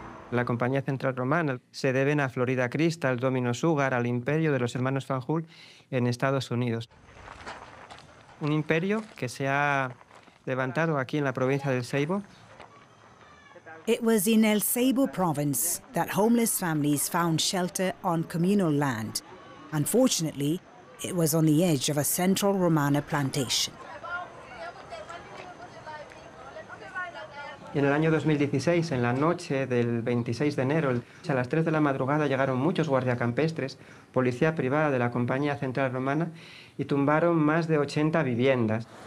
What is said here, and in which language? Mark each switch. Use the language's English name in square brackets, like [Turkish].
[Spanish] La compañía Central Romana se deben a Florida Crystal, Domino Sugar, al imperio de los hermanos Fanjul en Estados Unidos. Un imperio que se ha levantado aquí en la provincia del Ceibo. [English] It was in El Ceibo province that homeless families found shelter on communal land. Unfortunately, it was on the edge of a Central Romana plantation. [Spanish] Y en el año 2016, en la noche del 26 de enero, a las 3 de la madrugada llegaron muchos guardiacampestres, policía privada de la compañía Central Romana, y tumbaron más de 80 viviendas.